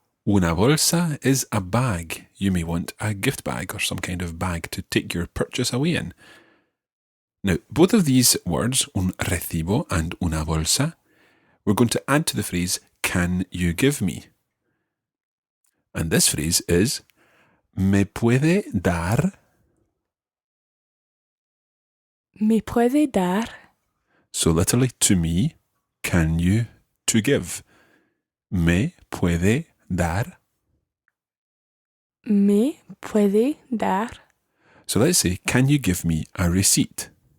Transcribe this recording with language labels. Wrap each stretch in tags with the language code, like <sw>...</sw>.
<es>Una bolsa</es> <en>is a bag. You may want a gift bag or some kind of bag to take your purchase away in. Now, both of these words,</en> <es>un recibo</es> <en>and</en> <es>una bolsa,</es> <en>we're going to add to the phrase, can you give me? And this phrase is,</en> <es>¿me puede dar? ¿Me puede dar?</es> <en>So literally, to me, can you, to give.</en> <es>¿Me puede dar? ¿Me puede dar?</es> <en>So let's say, can you give me a receipt?</en>